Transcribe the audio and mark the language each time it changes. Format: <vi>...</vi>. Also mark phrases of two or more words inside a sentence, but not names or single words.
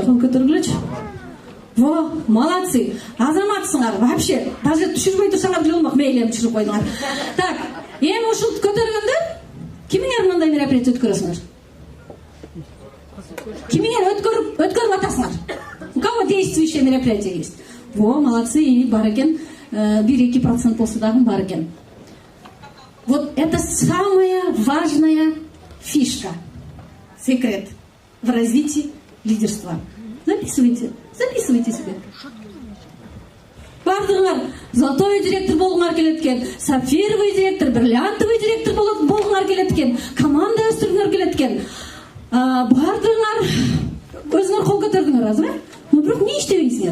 <ky>Кол көтөргүлөчү.</ky> <ru>Во, молодцы.</ru> <ky>Азаматсыңар, вообще, даже түшүрбөй турсаңар деле болмок, мейли эми түшүрүп койдуңар. Так, эми ушул көтөргөндө кимиңер мындай мероприятие өткөрөсүңөр? Кимиңер өткөрүп атасыңар?</ky> <ru>У кого действующее мероприятие есть? Во, молодцы,</ru> <ky>и бар экен, 1-2% болсо дагы бар экен.</ky> <ru>Вот это самая важная фишка, секрет в развитии лидерства. Записывайте себе.</ru> <ky>Бардыңар,</ky> <ru>золотой директор</ru> <ky>болғыңар келет экен,</ky> <ru>сапфировый директор, бриллиантовый директор</ru> <ky>болғыңар келет экен, команда өстүргүңөр келет экен. Бардыңар, өзүңөр кол көтөрдүңөр азыр, но бирок эмне иштебейсиңер?</ky>